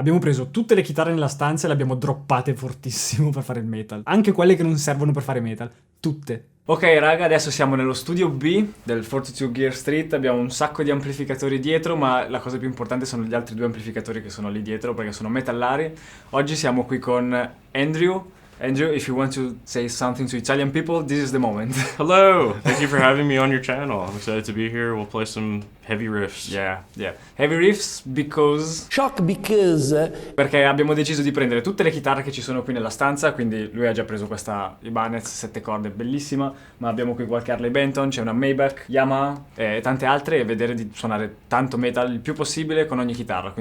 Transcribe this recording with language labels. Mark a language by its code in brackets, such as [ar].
[it] Abbiamo preso tutte le chitarre nella stanza e le abbiamo droppate fortissimo per fare il metal. Anche quelle che non servono per fare metal. Tutte. Ok raga, adesso siamo nello studio B del 42 Gear Street, abbiamo un sacco di amplificatori dietro, ma la cosa più importante sono gli altri 2 amplificatori che sono lì dietro perché sono metallari. Oggi siamo qui con Andrew. [en] Andrew, if you want to say something to Italian people, this is the moment. Hello! Thank you for having me on your channel. I'm excited to be here. We'll play some heavy riffs. Yeah. Heavy riffs because... Shock because... [it] Perché abbiamo deciso di prendere tutte le chitarre che ci sono qui nella stanza, quindi lui ha già preso questa Ibanez 7 corde bellissima, ma abbiamo qui qualche Harley Benton, c'è una Maybach, Yamaha e tante altre, e vedere di suonare tanto metal il più possibile con ogni chitarra.